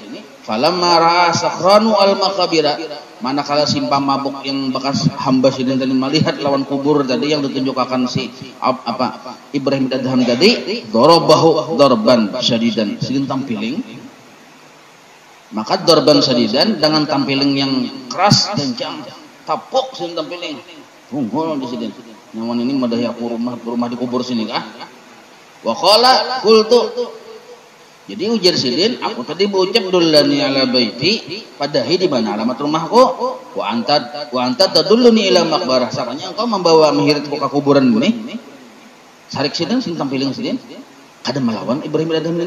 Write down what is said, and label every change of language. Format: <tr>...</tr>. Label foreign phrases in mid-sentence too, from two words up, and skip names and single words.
<ar>فلما رأى سكران المقابر,</ar> <bjn>manakala simpang mabuk yang bekas hamba sidin tadi melihat lawan kubur tadi yang ditunjukkan si Ibrahim bin Adham tadi,</bjn> <ar>ضربه ضربا شديدا,</ar> <bjn>sidin tampiling. Maka</bjn> <ar>ضربا شديدا</ar> <bjn>dengan tampiling yang keras kencang, tapuk sidin tampiling. Tunggul di sidin. Nyaman ini madahi aku rumah di kubur sini kah?</bjn> <ar>وقال قلت,</ar> <bjn>jadi ujar sidin, aku tadi berucap</bjn> <ar>دلني على بيتي,</ar> <bjn>padahi di mana alamat rumahku,</bjn> <ar>وأنت تدلني إلى مقبرة,</ar> <bjn>sakanya engkau membawa menghiritku ke kuburan ini. Sarik sidin tampiling sidin kada melawan Ibrahim bin Adham ini.</bjn>